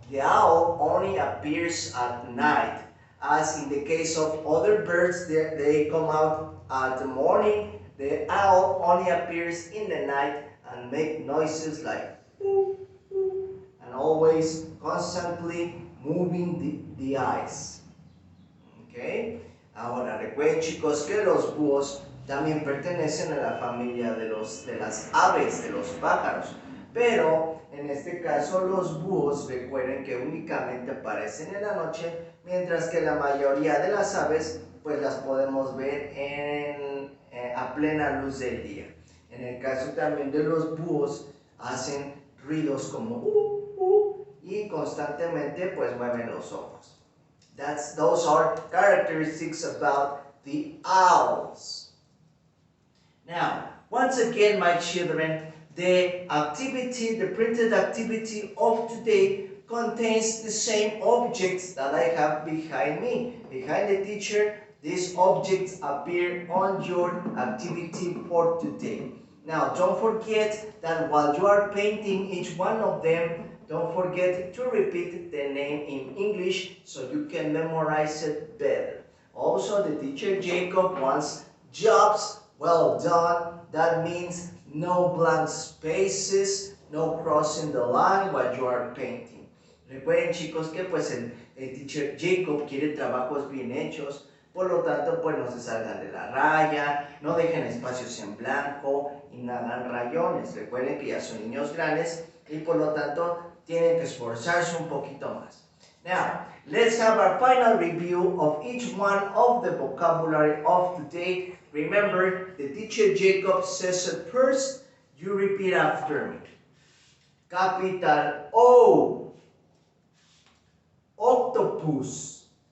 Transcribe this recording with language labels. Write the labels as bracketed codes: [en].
[en] The owl only appears at night. As in the case of other birds, they come out at the morning. The owl only appears in the night and make noises like boo, boo, and always constantly moving the eyes. Okay? [es] Ahora recuerden, chicos, que los búhos también pertenecen a la familia de las aves, de los pájaros. Pero en este caso los búhos, recuerden que únicamente aparecen en la noche, mientras que la mayoría de las aves pues las podemos ver a plena luz del día. En el caso también de los búhos, hacen ruidos como y constantemente pues mueven los ojos. [en] Those are characteristics about the owls. Now, once again, my children, the printed activity of today contains the same objects that I have behind me. Behind the teacher, these objects appear on your activity for today. Now, don't forget that while you are painting each one of them, don't forget to repeat the name in English so you can memorize it better. Also, the teacher Jacob wants jobs well done. That means no blank spaces, no crossing the line while you are painting. [es] Recuerden, chicos, que pues el teacher Jacob quiere trabajos bien hechos, por lo tanto, pues no se salgan de la raya, no dejen espacios en blanco y no hagan rayones. Recuerden que ya son niños grandes y por lo tanto tienen que esforzarse un poquito más. [en] Now, let's have our final review of each one of the vocabulary of today. Remember, the teacher Jacob says it first, you repeat after me. Capital O, octopus.